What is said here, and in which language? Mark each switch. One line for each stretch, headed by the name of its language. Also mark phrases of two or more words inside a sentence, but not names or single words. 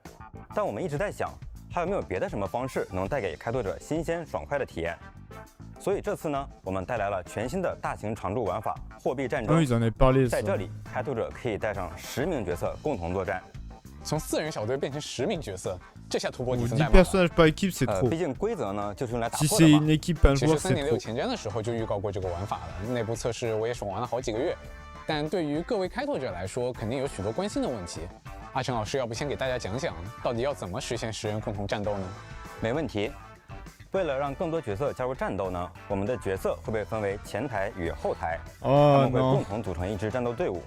Chinese: 但我们一直在想，还有没有别的什么方式能带给开拓者新鲜爽快的体验？所以这次呢，我们带来了全新的大型常驻玩法货币战争。在这里，开拓者可以带上10名角色共同作战。从4人小队变成10名角色，这下突破底层代码了。
French: personnages par équipe c'est trop.
Chinese: 毕竟规则呢就是用来打
French: Si
Chinese: 破
French: c'est
Chinese: 的
French: une
Chinese: 嘛。
French: équipe un
Chinese: 其实
French: joueur c'est 3.6 trop.
Chinese: 前瞻的时候就预告过这个玩法了，内部测试我也爽玩了好几个月。但对于各位开拓者来说，肯定有许多关心的问题。阿成老师，要不先给大家讲讲，到底要怎么实现10人共同战斗呢？没问题。为了让更多角色加入战斗呢，我们的角色会被分为前台与后台，他们会共同组成一支战斗队伍。